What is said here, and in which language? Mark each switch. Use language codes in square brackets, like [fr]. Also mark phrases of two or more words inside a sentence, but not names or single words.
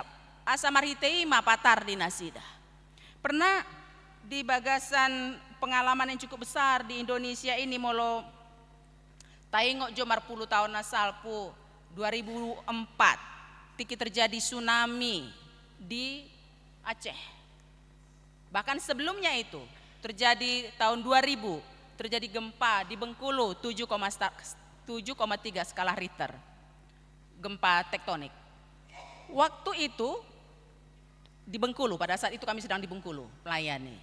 [bbc] Asa marhitei ma patar di nasida. [id] Pernah di bagasan pengalaman yang cukup besar di Indonesia ini [bbc] molo taingok jomar [id] 10 tahun nasalpu 2004 tiki terjadi tsunami di Aceh. Bahkan sebelumnya itu terjadi tahun 2000 terjadi gempa di Bengkulu 7,3 skala Richter, gempa tektonik. Waktu itu di Bengkulu, pada saat itu kami sedang di Bengkulu melayani.